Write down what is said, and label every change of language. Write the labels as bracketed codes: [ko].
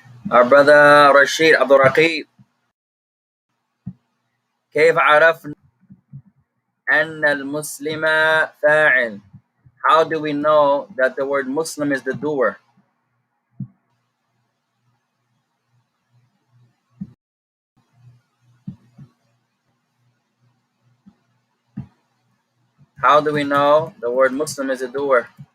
[en] Our brother Rashid Abdul Raqib. [ar] كيف عرفنا أن المسلم فاعل? [en] How do we know that the word Muslim is the doer? How do we know the word Muslim is a doer?